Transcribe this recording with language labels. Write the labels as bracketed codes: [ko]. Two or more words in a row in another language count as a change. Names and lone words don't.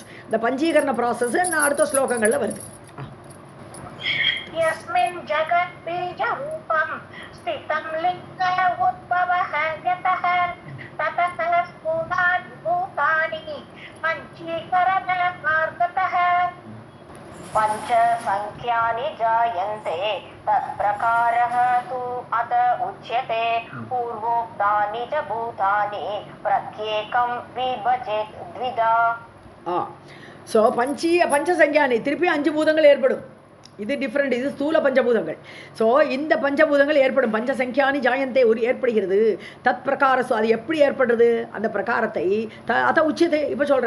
[ta] இந்த பஞ்சீகரண ப்ராசஸ் நான் அடுத்த ஸ்லோகங்களில் வருது. [sa] यस्मिन् जगत् बीज रूपं स्थितं लिङ्ग उद्भवः यतः ततः स्थूलानि भूतानि पञ्चीकरण मार्गतः. पंच संख्यानि जायन्ते तत्प्रकारः तु अत उच्यते पूर्वोक्तानि च भूतानि प्रत्येकं विभजेत् द्विधा. [ta] ஸோ பஞ்சசங்கியானி திருப்பி 5 பூதங்கள் ஏற்படும். இது டிஃப்ரெண்ட், இது ஸ்தூல பஞ்சபூதங்கள். ஸோ இந்த பஞ்சபூதங்கள் ஏற்படும். [sa] पञ्चसंख्यानि जायन्ते [ta] ஒரு ஏற்படுகிறது. [sa] तत् प्रकार [ta] அது எப்படி ஏற்படுறது, அந்த பிரகாரத்தை அதை உச்சத்தை இப்போ சொல்கிறேன்.